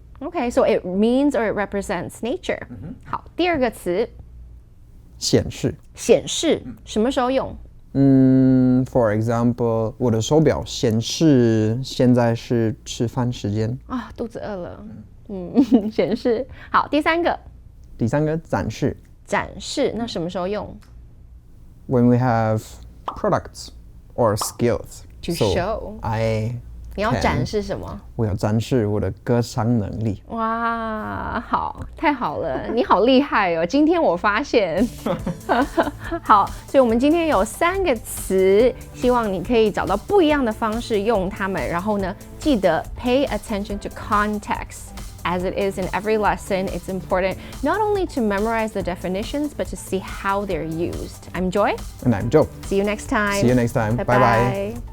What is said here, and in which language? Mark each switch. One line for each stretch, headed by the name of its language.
English: Okay, so it means or it represents nature.
Chinese: 好，第二个词。显示。显示什么时候用？
English: For example,
Chinese: 我的手表显示现在是吃饭时间。肚子饿了。显示。好，第三个。展示。展示，那什么时候用
English: ？When we have products or skills to show.
Chinese: 你要展示什么？我要展示我的歌唱能力。哇，好，太好了，你好厉害哦！今天我发现，好，所以我们今天有3个词，希望你可以找到不一样的方式用它们。然后呢，记得
English: pay attention to context. As it is in every lesson, it's important not only to memorize the definitions, but to see how they're used. I'm Joy. And I'm Joe. See you next time. See you next time. Bye bye.